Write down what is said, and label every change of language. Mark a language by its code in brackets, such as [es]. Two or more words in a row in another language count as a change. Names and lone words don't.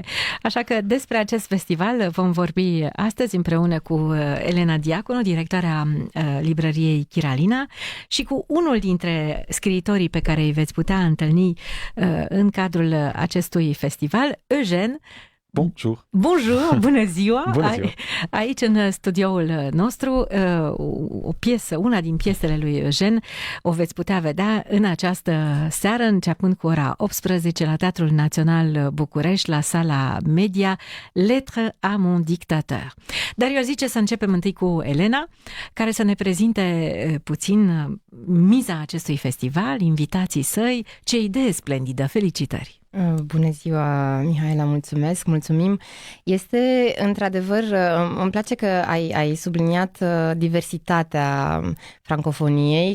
[ro] Așa că despre acest festival vom vorbi astăzi împreună cu Elena Diaconu, directoarea librăriei Chiralina, și cu unul dintre scriitorii pe care îi veți putea întâlni în cadrul acestui festival, Eugène. [fr] Bonjour. Bonjour, [ro] bună ziua! Bună ziua! Aici în studioul nostru, o piesă, una din piesele lui Eugène, o veți putea vedea în această seară, începând cu ora 18 la Teatrul Național București, la sala Media, Lettre à mon dictateur. Dar eu zice să începem întâi cu Elena, care să ne prezinte puțin miza acestui festival, invitații săi. Ce idee splendidă! Felicitări! Bună ziua, Mihaela, mulțumim. Este, într-adevăr, îmi place că ai subliniat diversitatea francofoniei.